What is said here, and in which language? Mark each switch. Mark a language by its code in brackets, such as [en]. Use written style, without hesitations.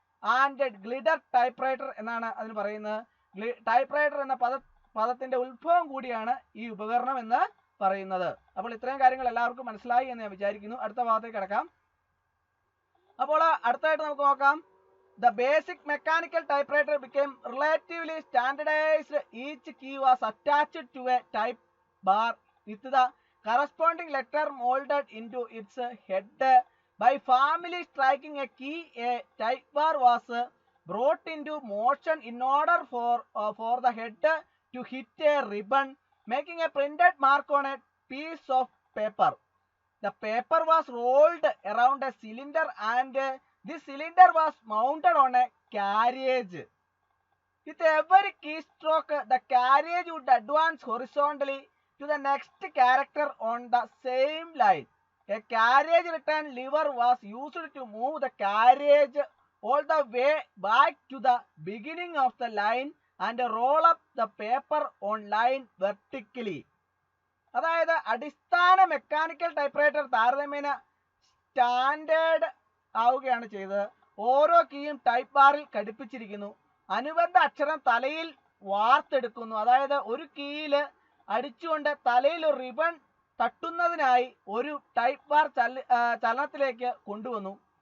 [ml] And ഗ്ലിഡർ typewriter എന്നാണ് അതിന് പറയുന്നത്. ടൈപ്പ്റൈറ്റർ എന്ന പദത്തിന്റെ ഉത്ഭവം കൂടിയാണ് ഈ ഉപകരണം എന്ന് പറയുന്നത്. അപ്പോൾ ഇത്രയും കാര്യങ്ങൾ എല്ലാവർക്കും മനസ്സിലായി എന്ന് ഞാൻ വിചാരിക്കുന്നു. അടുത്ത ഭാഗത്തേക്ക് കിടക്കാം. അപ്പോൾ അടുത്തായിട്ട് നമുക്ക് നോക്കാം. [en] The basic mechanical typewriter became relatively standardized. Each key was attached to a type bar with the corresponding letter molded into its head. By firmly striking a key, a type bar was brought into motion in order for the head to hit a ribbon, making a printed mark on a piece of paper. The paper was rolled around a cylinder and this cylinder was mounted on a carriage. With every keystroke, the carriage would advance horizontally to the next character on the same line. A carriage return lever was used to move the carriage all the way back to the beginning of the line and roll up the paper on line vertically. [ml] അതായത് അടിസ്ഥാന mechanical typewriter താരതമ്യേന standard ആവുകയാണ് ചെയ്തത്. ഓരോ കീയും type ബാറിൽ ഘടിപ്പിച്ചിരിക്കുന്നു. അനുബന്ധ അക്ഷരം തലയിൽ വാർത്തെടുക്കുന്നു. അതായത് ഒരു കീയിൽ അടിച്ചുകൊണ്ട് തലയിൽ ഒരു റിബൺ തട്ടുന്നതിനായി ഒരു ടൈപ്പ് ബാർ ചലനത്തിലേക്ക് കൊണ്ടുവന്നു.